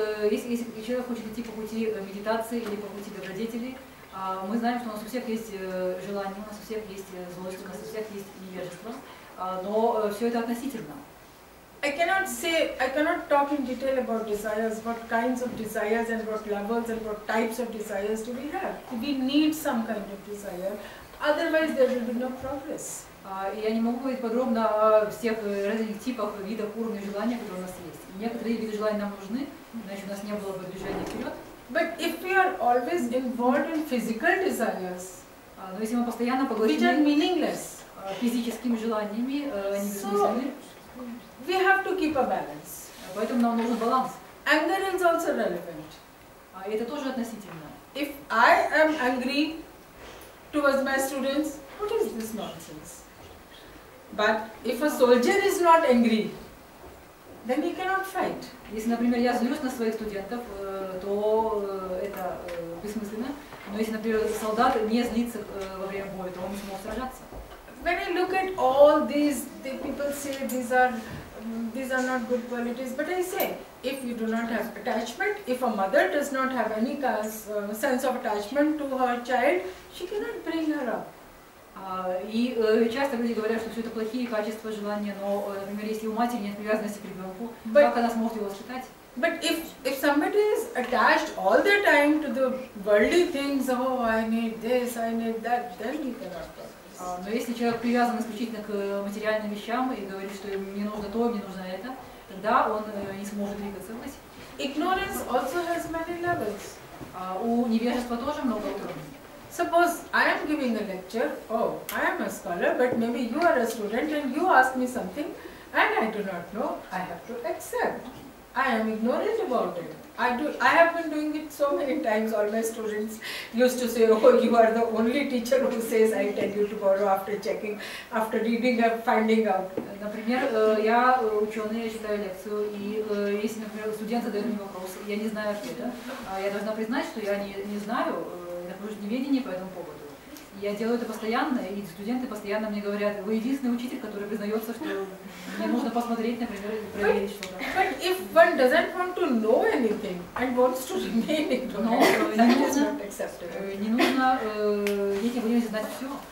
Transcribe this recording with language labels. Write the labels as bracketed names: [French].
[Russian] Если человек хочет идти по пути медитации или по пути добродетелей, мы знаем, что у нас у всех есть желание, у нас у всех есть злость, у нас у всех есть невежество, но все это относительно. [English] I cannot talk in detail about desires, what kinds of desires and what levels and what types of desires do we have. We need some kind of desire, otherwise there will be no progress. [Russian] Я не могу говорить подробно о всех разных типах, видах, уровнях желания, которые у нас есть. Некоторые виды желаний нам нужны, иначе у нас не было бы движения вперед. [English] But if we are always involved in physical desires, [Russian] но если мы постоянно [English] which are meaningless, [Russian] физическими желаниями, они бессмысленны, [English] we have to keep a balance. [Russian] Поэтому нам нужен баланс. [English] Anger is also relevant. [Russian] И это тоже относительно. [English] If I am angry towards my students, what is this nonsense? But if a soldier is not angry, then he cannot fight. [Russian] Если, например, я злюсь на своих студентов, то это бессмысленно. Но если, например, солдат не злится во время боя, то он не сможет сражаться. [English] When I look at all these, people say these are not good qualities. But I say, if you do not have attachment, if a mother does not have any sense of attachment to her child, she cannot bring her up. [Russian] И часто люди говорят, что все это плохие качества, желания, но, например, если у матери нет привязанности к ребенку, как она сможет его воспитать? [English] But if somebody is attached all the time to the worldly things, oh, I need this, I need that, then he cannot progress. [Russian] Но если человек привязан исключительно к материальным вещам и говорит, что мне нужно то, мне нужно это, тогда он не сможет двигаться ввысь. [English] Ignorance also has many levels. [Russian] У невежества тоже много уровней. [English] Suppose I am giving a lecture, oh, I am a scholar, but maybe you are a student and you ask me something and I do not know, I have to accept. I am ignorant about it. I have been doing it so many times. All my students used to say, oh, you are the only teacher who says I tell you tomorrow after checking, after reading and finding out. [Russian] Например, я ученый, я читаю лекцию, и если, например, студент задает мне вопрос, я не знаю ответа, я должна признать, что я не знаю, нахожусь в неведении по этому поводу. Я делаю это постоянно, и студенты постоянно мне говорят, вы единственный учитель, который признается, что мне нужно посмотреть, например, и проверить что-то. [English] But if one doesn't want to know anything and wants to remain ignorant, that is not acceptable. [Russian] Не нужно необходимо знать все.